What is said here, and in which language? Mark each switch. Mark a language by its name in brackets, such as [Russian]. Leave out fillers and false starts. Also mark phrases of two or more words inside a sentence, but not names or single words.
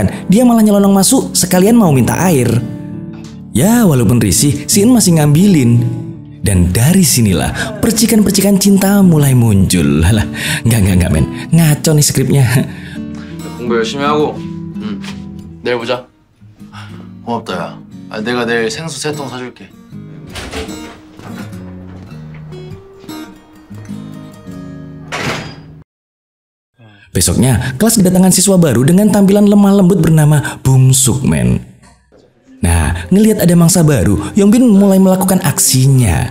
[Indonesian] Dia malah nyelonong masuk sekalian mau minta air. Ya walaupun risih, si En masih ngambilin. Dan dari sinilah percikan-percikan cinta mulai muncul. Lah, enggak men. Ngaco nih skripnya. [Korean] 공부 열심히 하고. 내일 보자. 고맙다 야. 내가 내일 생수 3통 사줄게. [Indonesian] Besoknya, kelas kedatangan siswa baru dengan tampilan lemah lembut bernama Bumsuk men. Nah, ngelihat ada mangsa baru, Yongbin mulai melakukan aksinya.